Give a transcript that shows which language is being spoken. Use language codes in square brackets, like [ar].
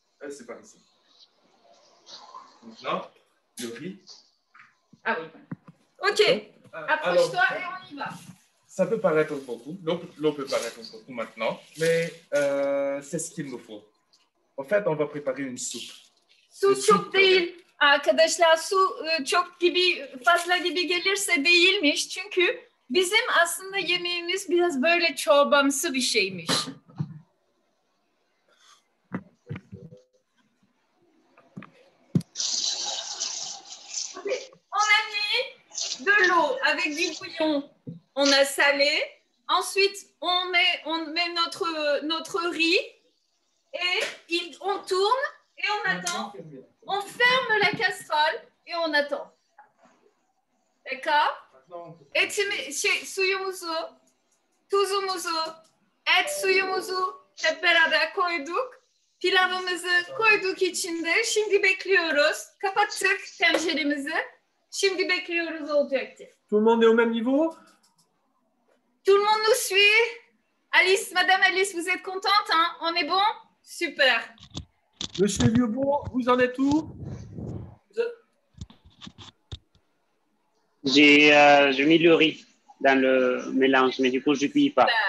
[fr] C'est par ici. Maintenant, le riz. Ah oui. Ok, approche-toi et on y va. Ça peut paraître beaucoup. L'eau peut paraître beaucoup maintenant, mais c'est ce qu'il nous faut. En fait, on va préparer une soupe. [tr] Su çok değil. Arkadaşlar su çok gibi fazla gibi gelirse değilmiş. Çünkü bizim aslında yemeğimiz biraz böyle çorbamsı bir şeymiş. [fr] On a mis de l'eau avec du bouillon. On a salé. Ensuite, on met notre riz et on tourne et on attend. On ferme la casserole et on attend. D'accord? [tr] Suyumuzu, tuzumuzu, et suyumuzu hep beraber koyduk. Pilavımızı koyduk içinde. Şimdi bekliyoruz. Kapattık tenceremizi. Şimdi bekliyoruz olacaktır. [fr] Tout le monde est au même niveau? Tout le monde nous suit? Alice, Madame Alice, vous êtes contente, hein? On est bon? Super. Monsieur Yubo, vous en êtes où? J'ai mis le riz dans le mélange, mais du coup, je ne cuis pas.